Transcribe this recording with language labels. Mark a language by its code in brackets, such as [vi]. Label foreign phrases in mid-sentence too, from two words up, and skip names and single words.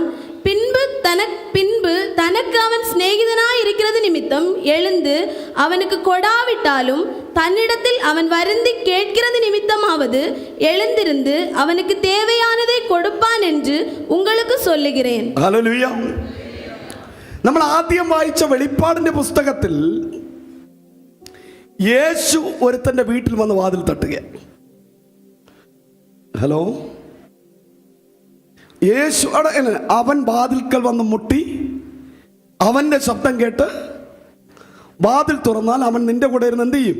[ta] பின்பு தனக்கு அவன் சிநேகிதனாய் இருக்கிறது நிமித்தம் எழுந்து அவனுக்கு கொடாவிட்டாலும் தன்னிடத்தில் அவன் வருந்தி கேட்கிறது நிமித்தமாவது எழுந்திருந்து அவனுக்கு தேவையானதை கொடுப்பான் என்று உங்களுக்கு சொல்லுகிறேன். [ml] ഹല്ലേലൂയ. നമ്മൾ ആദ്യം വായിച്ച വെളിപ്പാടിന്റെ പുസ്തകത്തിൽ യേശു ഒരുത്തന്റെ വീട്ടിൽ വന്ന് വാതിൽ തട്ടുക. ഹലോ, യേശു അവൻ വാതിൽക്കൽ വന്ന് മുട്ടി, അവന്റെ ശബ്ദം കേട്ട് വാതിൽ തുറന്നാൽ അവൻ നിന്റെ കൂടെ ഇരുന്ന് എന്ത് ചെയ്യും?